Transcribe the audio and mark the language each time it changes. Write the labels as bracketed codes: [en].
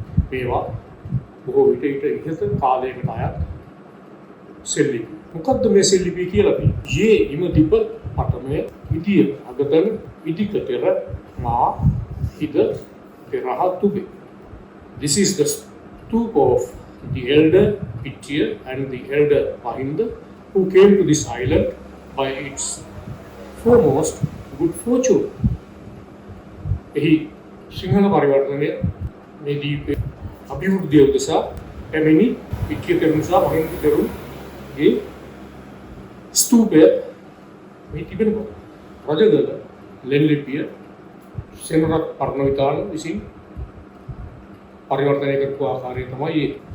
[si] මේවා බොහෝ විට ඉහත කාලයකට අයත් සෙල්ලිපි. මොකද්ද මේ සෙල්ලිපි කියලා කියන්නේ? [pi] යේ ඉම දීප පඨමය ඉදිය අගතන ඉදිකතර මා හිද පෙරහතුබේ. [en] This is the stoop of the elder Pittiya and the elder Mahinda who came to this island by its foremost good fortune. [si] එහි සිංහල පරිවර්තනය මේ දීපේ අභිවෘද්ධිය උදෙසා පැමිණි පිටිය තෙරුන් සහ මහින්ද තෙරුන්ගේ ස්තූපය මේ තිබෙනවා. රජගල ලෙන්ලිපිය සෙනරත් පර්ණවිතාන විසින් පරිවර්තනය කරපු ආකාරය තමයි ඒ.